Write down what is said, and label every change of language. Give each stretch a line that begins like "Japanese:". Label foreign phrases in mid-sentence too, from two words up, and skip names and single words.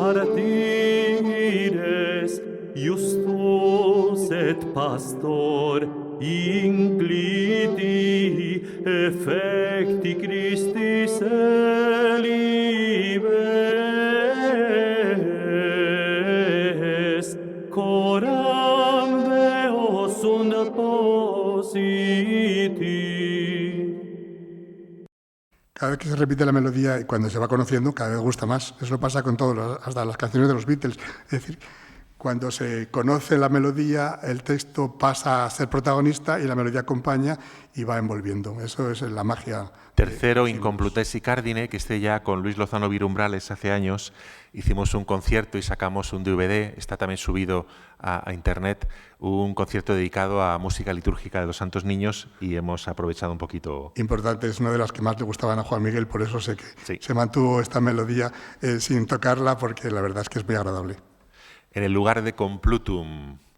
Latin: martyres justus et pastor incliti effecti Christi celibes coram Deo sunt positi.
Spanish: Cada vez que se repite la melodía y cuando se va conociendo, cada vez gusta más. Eso pasa con hasta las canciones de los Beatles. Es decir, cuando se conoce la melodía, el texto pasa a ser protagonista y la melodía acompaña y va envolviendo. Eso es la magia. Tercero, Incomplutesi Cardine, que ya con Luis Lozano Virumbrales hace años hicimos un concierto y sacamos un DVD, está también subido a internet, un concierto dedicado a música litúrgica de los Santos Niños y hemos aprovechado un poquito. Importante, es una de las que más le gustaban a Juan Miguel, por eso sé que sí, se mantuvo esta melodía sin tocarla, porque la verdad es que es muy agradable. En el lugar de Complutum.